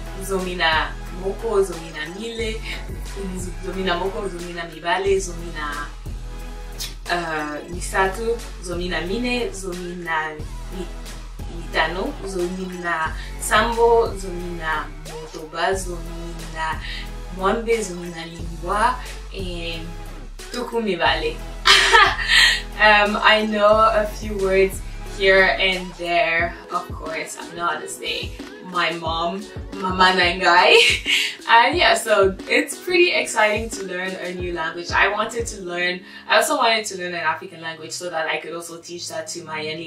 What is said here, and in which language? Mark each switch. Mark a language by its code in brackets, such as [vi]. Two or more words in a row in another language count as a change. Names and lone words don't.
[ln] Zomina moko, zomina mile, zomina moko, zomina mibale, zomina misatu, zomina mine, zomina mitano, zomina sambo, zomina motoba, zomina mwambe, zomina libwa, and tuku mibale. [en] I know a few words here and there. Of course, I know how to say my mom, [ln] Mama Nangai. [en] And yeah, so it's pretty exciting to learn a new language. I also wanted to learn an African language so that I could also teach that to my Yeni.